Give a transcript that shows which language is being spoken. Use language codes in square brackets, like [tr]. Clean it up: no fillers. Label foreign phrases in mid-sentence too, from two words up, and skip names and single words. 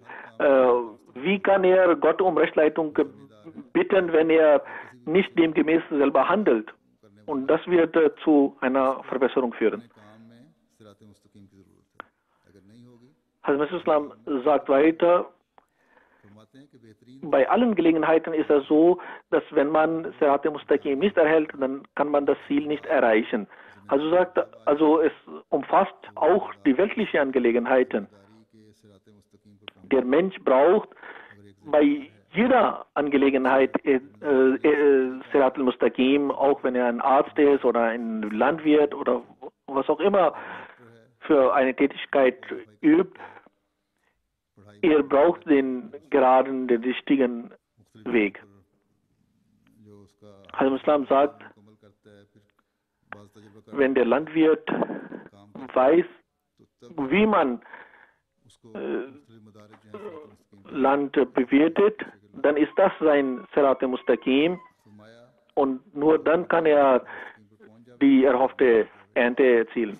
[de] Wie kann er Gott um Rechtsleitung bitten, wenn er nicht demgemäß selber handelt? Und das wird zu einer Verbesserung führen. Hazrat Islam sagt weiter, bei allen Gelegenheiten ist es so, dass wenn man [ar] الصراط المستقيم [de] nicht erhält, dann kann man das Ziel nicht erreichen. Also sagt, also es umfasst auch die weltlichen Angelegenheiten. Der Mensch braucht bei jeder Angelegenheit [ar] الصراط المستقيم, [de] auch wenn er ein Arzt ist oder ein Landwirt oder was auch immer für eine Tätigkeit übt. Er braucht den geraden, den richtigen Weg. Hazrat Islam sagt, wenn der Landwirt weiß, wie man Land bewirtet, dann ist das sein [ar] صراط مستقيم [de] und nur dann kann er die erhoffte Ernte erzielen.